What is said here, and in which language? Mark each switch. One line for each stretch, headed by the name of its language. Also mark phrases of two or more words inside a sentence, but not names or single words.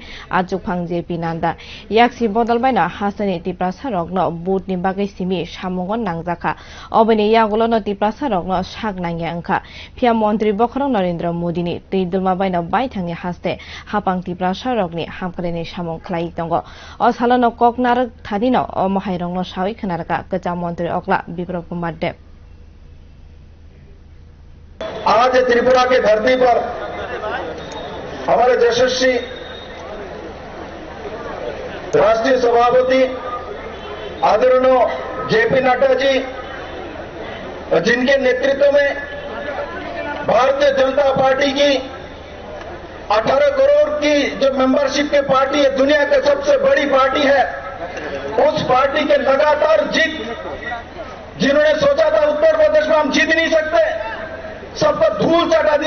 Kok Borok: ajuk phangje pinanda yaksi bodol baina hasani tiprasa rogno butni bagai simi samungon nangjaka obani yagulono tiprasa rogno saknangya angkha pia mantri bokhrong Narendra Modini teidulma baina baithangni haste hapang tiprasa rogni hamkreni samung khlai tongo osalono koknar thadino omahairongno sawi khnarka kacha mantri okla Biplab Kumar Deb
Hindi: आज त्रिपुरा की धरती पर हमारे यशस्वी राष्ट्रीय सभापति आदरणीय जेपी नड्डा जी जिनके नेतृत्व में भारतीय जनता पार्टी की 18 करोड़ की जो मेंबरशिप की पार्टी है, दुनिया की सबसे बड़ी पार्टी है, उस पार्टी के लगातार जीत, जिन्होंने सोचा था उत्तर प्रदेश में हम जीत नहीं सकते, सब पर धूल चटा दिया।